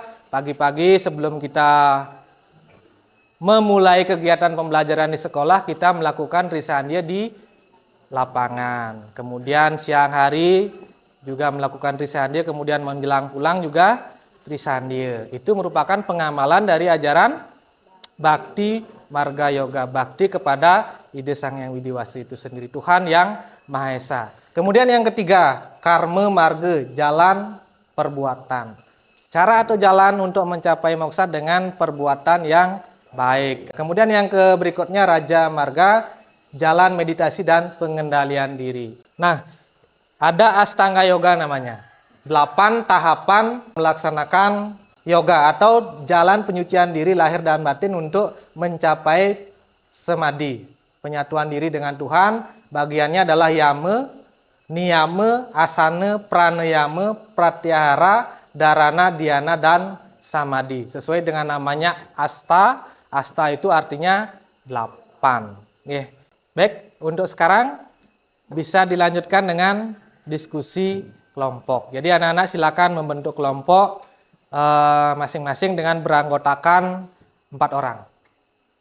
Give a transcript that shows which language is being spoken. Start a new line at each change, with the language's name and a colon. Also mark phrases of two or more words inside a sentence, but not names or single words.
Indonesian: Pagi-pagi sebelum kita memulai kegiatan pembelajaran di sekolah, kita melakukan trisandhya di lapangan. Kemudian siang hari juga melakukan trisandhya, kemudian menjelang pulang juga trisandhya. Itu merupakan pengamalan dari ajaran bakti marga yoga, bakti kepada ide Sang Hyang Widiwasa itu sendiri, Tuhan yang Maha Esa. Kemudian yang ketiga, karma marga, jalan perbuatan. Cara atau jalan untuk mencapai moksa dengan perbuatan yang baik. Kemudian yang berikutnya raja marga, jalan meditasi dan pengendalian diri. Nah, ada Astanga Yoga namanya. 8 tahapan melaksanakan yoga atau jalan penyucian diri lahir dan batin untuk mencapai samadhi, penyatuan diri dengan Tuhan. Bagiannya adalah yama, niyama, asana, pranayama, pratyahara, dharana, dhyana, dan samadhi. Sesuai dengan namanya asta. Asta itu artinya 8. Baik, untuk sekarang bisa dilanjutkan dengan diskusi kelompok. Jadi anak-anak silakan membentuk kelompok masing-masing dengan beranggotakan 4 orang.